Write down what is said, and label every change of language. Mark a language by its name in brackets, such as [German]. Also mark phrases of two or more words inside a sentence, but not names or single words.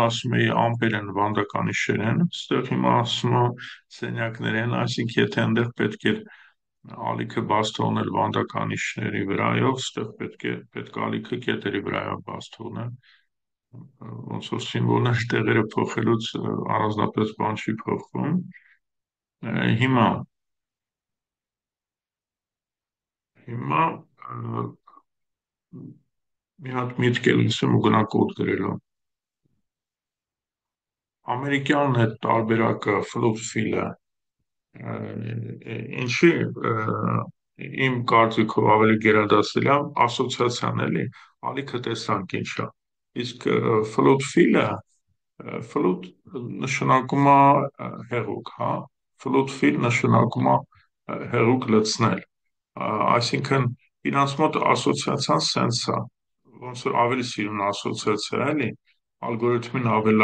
[Armenian] ասում էի ամպեր են վանդականիշեր են, այստեղ հիմա ասում եմ սենյակներ են, այսինքն եթե այնտեղ պետք է ալիքը բաց թողնել վանդականիշների վրայով, այստեղ պետք է ալիքը կետերի վրայով բաց թողնել, ոնց որ սիմվոլներ տեղերը փոխելուց առանձնապես բան չի փոխվում, հիմա հիմա մի հատ միտք էլ լսեմ ու գնա կոդ գրելու։ Ամերիկյան այդ տարբերակը [English] float fill- [Armenian] ը ինչի իմ կարծիքով ավելի գերադասել է ասոցիացիան էլի, ալիքը տեսանք ինչա։ Իսկ [English] float fill- [Armenian] ը float նշանակում է հեղուկ, հա։ [English] Float fill [Armenian] նշանակում է հեղուկ լցնել։ Այսինքն իրանց մոտ ասոցիացիան սենց է, ոնց որ ավելի սիրուն ասոցիացիա էլի, ալգորիթմին ավելի